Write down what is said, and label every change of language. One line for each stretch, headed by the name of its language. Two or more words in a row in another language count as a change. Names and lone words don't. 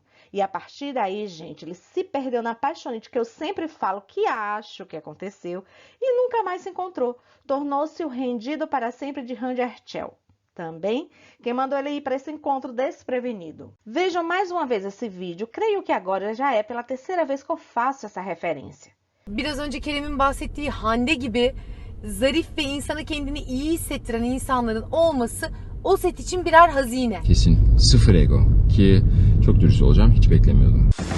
Portuguese: E a partir daí, gente, ele se perdeu na paixonite que eu sempre falo que acho que aconteceu e nunca mais se encontrou. Tornou-se o rendido para sempre de Hande Erçel. Também, quem mandou ele ir para esse encontro desprevenido. Vejam mais uma vez esse vídeo, creio que agora já é pela terceira vez que eu faço essa referência.
Turkish: Biraz önce Kerem'in bahsettiği Hande gibi zarif ve insanı kendini iyi hissettiren insanların olması o set için birer hazine. Kesin. Sıfır ego. Ki çok dürüst olacağım, hiç beklemiyordum.